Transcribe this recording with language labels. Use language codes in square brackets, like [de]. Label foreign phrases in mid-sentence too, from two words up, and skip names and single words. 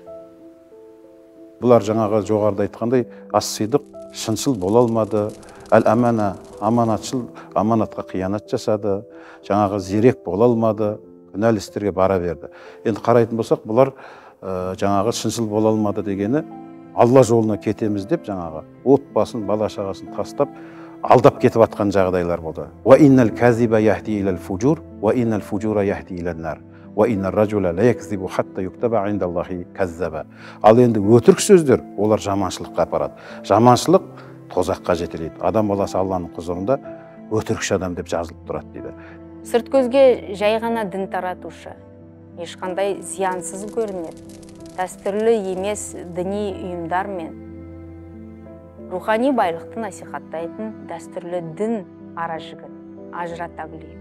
[kk] Бұлар жаңағы жоғарыда айтқандай, ас-сидық шыншыл бола алмады, әл-амана аманатшыл, аманатқа қиянат жасады, жаңағы зерек бола алмады, күнәлі істерге бара берді. Енді қарайтын болсақ, бұлар жаңағы шыншыл бола алмады дегені Алла жолына кетеміз деп жаңағы отбасын, бала шағасын тастап алдап кетіп атқан жағдайлар болды. [ar] وإن الكذب يهدي إلى الفجور وإن الفجور يهدي إلى النار وإن الرجل لا يكذب حتى يكتب عند الله كذابا. [kk] Ал енді өтірік сөздер олар жаманшылыққа апарады. Жаманшылық тозаққа жетелейді. Адам баласы Алланың құзырында өтірікші адам деп жазылып тұрады дейді. Сырт көзге жай ғана дін таратушы, ешқандай зиянсыз көрінеді. Дәстүрлі емес діни ұйымдар мен рухани байлықты насихаттайтын дәстүрлі дін ара-жігін ажырата білейік.